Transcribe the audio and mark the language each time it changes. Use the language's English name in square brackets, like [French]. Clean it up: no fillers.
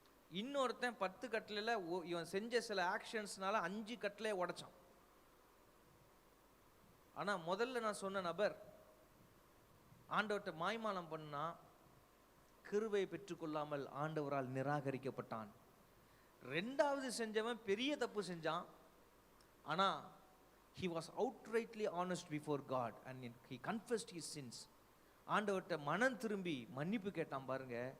[Tamil] இன்னொருத்தன் 10 கட்டளையில இவன் செஞ்ச சில ஆக்ஷன்ஸ்னால 5 கட்டளையை உடைச்சான். ஆனா முதல்ல நான் சொன்ன நபர் ஆண்டவர்கிட்ட மாய்மாலம் பண்ணா, கிருபையை பெற்றுக்கொள்ளாமல் ஆண்டவரால் நிராகரிக்கப்பட்டான். 2வது செஞ்சவன் பெரிய தப்பு செஞ்சான். [English] ஆனா he was outrightly honest before God and he confessed his sins. [Tamil] ஆண்டவர்கிட்ட மனம் திரும்பி மன்னிப்பு கேட்டான் பாருங்க.